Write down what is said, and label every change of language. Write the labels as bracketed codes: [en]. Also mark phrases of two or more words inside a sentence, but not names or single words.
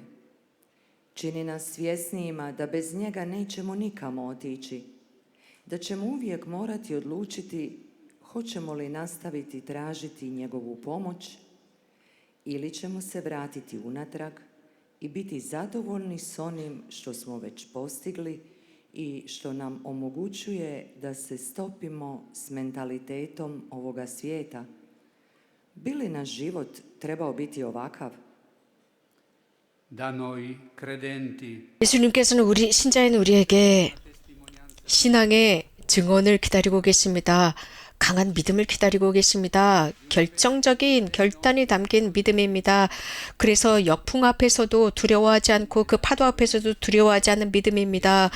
[hr] Čini nas svjesnijima da bez njega nećemo nikamo otići, da ćemo uvijek morati odlučiti hoćemo li nastaviti tražiti njegovu pomoć ili ćemo se vratiti unatrag i biti zadovoljni s onim što smo već postigli i što nam omogućuje da se stopimo s mentalitetom ovoga svijeta. Bi li naš život trebao biti ovakav? [it] da noi credenti [ko] 예수님께서는 신자인 우리에게 신앙의 증언을 기다리고 계십니다. 강한 믿음을 기다리고 계십니다. 결정적인 결단이 담긴 믿음입니다. 그래서 역풍 앞에서도 두려워하지 않고 그 파도 앞에서도 두려워하지 않는 믿음입니다.